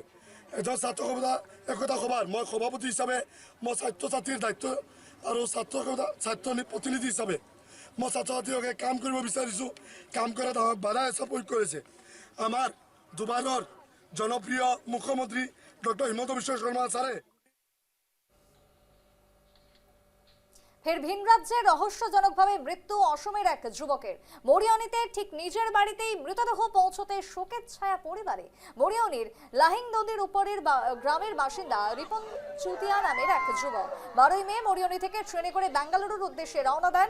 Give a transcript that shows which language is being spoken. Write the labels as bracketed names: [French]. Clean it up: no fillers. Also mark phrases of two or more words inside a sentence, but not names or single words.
[Assamese] এজন ছাত্ৰ একতা সভাৰ মই সভাপতি হিচাপে মই ছাত্ৰ ছাত্ৰীৰ দায়িত্ব আৰু ছাত্ৰ প্ৰতিনিধি হিচাপে মই ছাত্ৰ ছাত্ৰীসকলে কাম কৰিব বিচাৰিছোঁ। কাম কৰাত আমাক বাধা হিচাপে প্ৰয়োগ কৰিছে। আমাৰ দুবাৰৰ জনপ্ৰিয় মুখ্যমন্ত্ৰী ডক্টৰ হিমন্ত বিশ্ব শৰ্মা ছাৰে [Bangla] ফের ভিন রাজ্যে রহস্যজনকভাবে মৃত্যু অসমের এক যুবকের। মরিয়নিতে ঠিক নিজের বাড়িতেই মৃতদেহ পৌঁছতে শোকের ছায়া পরিবারে। মরিয়নির লাহিং নদীর উপরের গ্রামের বাসিন্দা রিপন চুতিয়া নামের এক যুবক 12ই মে মরিয়নি থেকে ট্রেনে করে বেঙ্গালুরুর উদ্দেশ্যে রওনা দেন।